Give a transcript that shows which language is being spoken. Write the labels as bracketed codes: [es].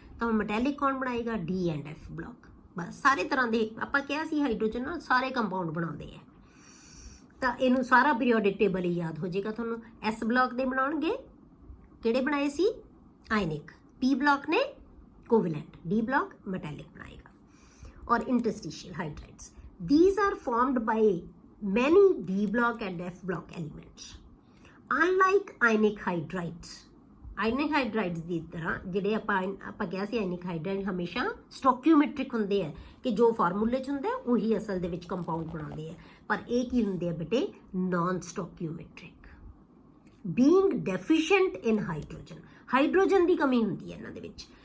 [pa] ਤਾਂ ਮੈਟੈਲਿਕ ਕੌਣ ਬਣਾਏਗਾ D ਐਂਡ F ਬਲੌਕ। ਬਸ ਸਾਰੇ ਤਰ੍ਹਾਂ ਦੇ ਆਪਾਂ ਕਿਹਾ ਸੀ ਹਾਈਡਰੋਜਨ ਨਾਲ ਸਾਰੇ ਕੰਪਾਊਂਡ ਬਣਾਉਂਦੇ ਆ। ਤਾਂ ਇਹਨੂੰ ਸਾਰਾ ਪੀਰੀਓਡਿਕ ਟੇਬਲ ਹੀ ਯਾਦ ਹੋ ਜਾਏਗਾ ਤੁਹਾਨੂੰ। ਐਸ ਬਲੌਕ ਦੇ ਬਣਾਉਣਗੇ, ਕਿਹੜੇ ਬਣਾਏ ਸੀ? ਆਇਨਿਕ। ਪੀ ਬਲੌਕ ਨੇ ਕੋਵੈਲੈਂਟ, ਡੀ ਬਲੌਕ ਮੈਟੈਲਿਕ ਬਣਾਏਗਾ। ਔਰ interstitial ਹਾਈਡਰਾਈਡਸ, [en] these are formed by many D block and F block elements. Unlike ionic hydrides, [pa] ionic ਹਾਈਡਰਾਈਡਸ ਦੀ ਤਰ੍ਹਾਂ ਜਿਹੜੇ ਆਪਾਂ ਕਿਹਾ ਸੀ ਆਇਨਿਕ ਹਾਈਡਰਾਈਡ ਹਮੇਸ਼ਾ ਸਟੋਕਿਓਮੈਟ੍ਰਿਕ ਹੁੰਦੇ ਆ ਕਿ ਜੋ ਫਾਰਮੂਲੇ 'ਚ ਹੁੰਦਾ ਉਹੀ ਅਸਲ ਦੇ ਵਿੱਚ ਕੰਪਾਊਂਡ ਬਣਾਉਂਦੇ ਆ, ਪਰ ਇਹ ਕੀ ਹੁੰਦੇ ਆ ਬੇਟੇ? ਨਾਨ ਸਟੋਕਿਓਮੈਟ੍ਰਿਕ। [en] being deficient in hydrogen, [pa] ਹਾਈਡਰੋਜਨ ਦੀ ਕਮੀ ਹੁੰਦੀ ਹੈ ਇਹਨਾਂ ਦੇ ਵਿੱਚ।